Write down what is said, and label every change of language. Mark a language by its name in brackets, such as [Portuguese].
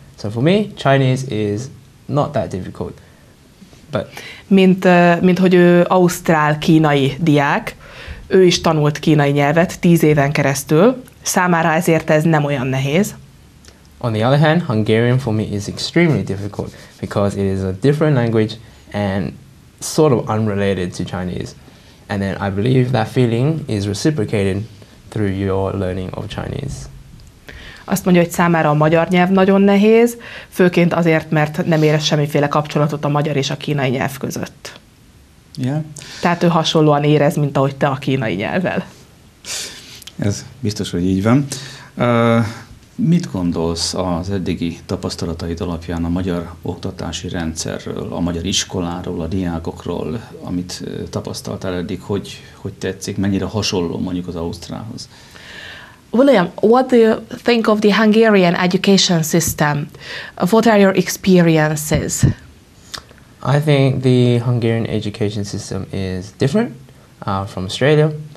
[English] So for me, Chinese is not that difficult. [Hungarian] Mint hogy ő ausztrál-kínai diák, ő is tanult kínai nyelvet 10 éven keresztül, számára ezért ez nem olyan nehéz. [English] On the other hand, Hungarian for me is extremely difficult because it is a different language and sort of unrelated to Chinese. And then I believe that feeling is reciprocated through your learning of Chinese. [Hungarian] Azt mondja, hogy számára a magyar nyelv nagyon nehéz, főként azért, mert nem érez semmiféle kapcsolatot a magyar és a kínai nyelv között. [English] Yeah. [Hungarian] Tehát ő hasonlóan érez, mint ahogy te a kínai nyelvvel. Ez biztos, hogy így van. Mit gondolsz az eddigi tapasztalataid alapján a magyar oktatási rendszerről, a magyar iskoláról, a diákokról, amit tapasztaltál eddig, hogy tetszik, mennyire hasonló mondjuk az ausztrálhoz? [English] William, what do you think of the Hungarian education system? What are your experiences? I think the Hungarian education system is different from Australia.